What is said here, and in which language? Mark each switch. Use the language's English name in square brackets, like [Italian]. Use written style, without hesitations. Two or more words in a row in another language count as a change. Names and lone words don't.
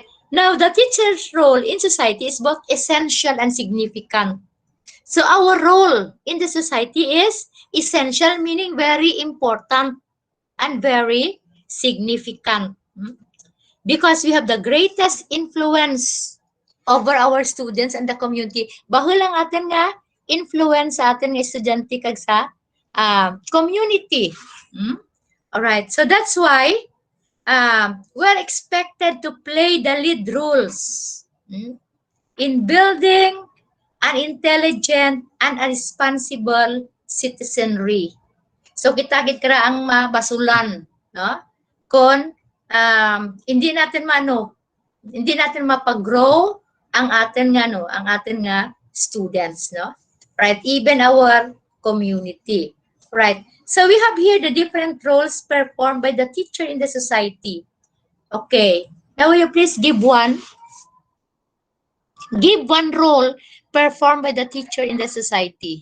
[English] Now, the teacher's role in society is both essential and significant. So our role in the society is essential, meaning very important and very significant. Because we have the greatest influence over our students and the community. [Hiligaynon] Bahul lang atin nga influence sa atin nga estudyante kag sa community. [English] Alright, so that's why we're expected to play the lead roles in building an intelligent and a responsible citizenry. [Hiligaynon] So kita-kit kara ang mabasulan, no? Kung hindi natin mapag-grow ang atin nga students, no? [English] Right, even our community. Right. So we have here the different roles performed by the teacher in the society. Okay. Now will you please give one? Give one role performed by the teacher in the society.